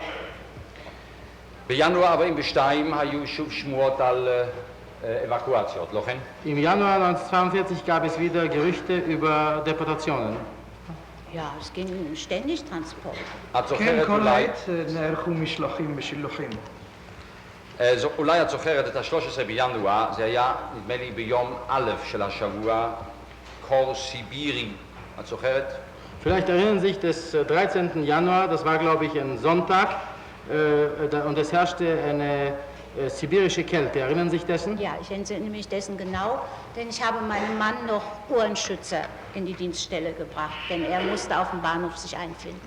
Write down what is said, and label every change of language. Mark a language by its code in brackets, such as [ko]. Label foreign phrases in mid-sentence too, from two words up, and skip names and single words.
[he] בינואר 42 היו שוב שמועות על אבקואציות, לא כן? [de] Im Januar 1942 gab es wieder Gerüchte über Deportationen. Ja, es ging ständig Transport. [he] את כן, זוכרת כל אולי, העת נערכו משלוחים ושילוחים. אולי את זוכרת את ה-13 בינואר, זה היה נדמה לי ביום א' של השבוע, קור סיבירי, את זוכרת? [de] Vielleicht erinnern Sie sich des 13. Januar, das war glaube ich ein Sonntag, und es herrschte eine sibirische Kälte. Erinnern Sie sich dessen? Ja, ich entsinne mich dessen genau, denn ich habe meinem Mann noch Uhrenschützer in die Dienststelle gebracht, denn er musste auf dem Bahnhof sich einfinden.